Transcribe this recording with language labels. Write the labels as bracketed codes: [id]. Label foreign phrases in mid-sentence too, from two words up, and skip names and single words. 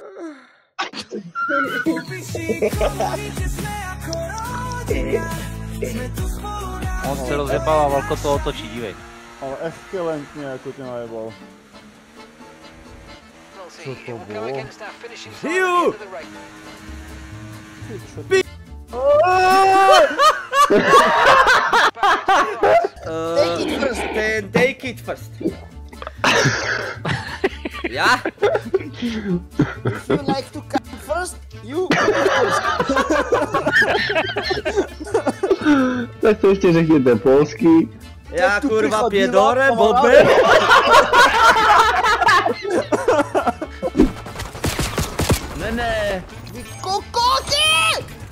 [cs] On se rozjebal a Valko to otočí, dívej. Ale excelentně, jako tě najebal. Co to bylo? Hiu! [en] Take it first, man, take it first. [cs] Ja? [en] If you like to come first, you come first. [cs] Tak to ještě řekněte polský. [pl] Ja kurva piedore, bobe. Ne. [cs] Vy kokoti!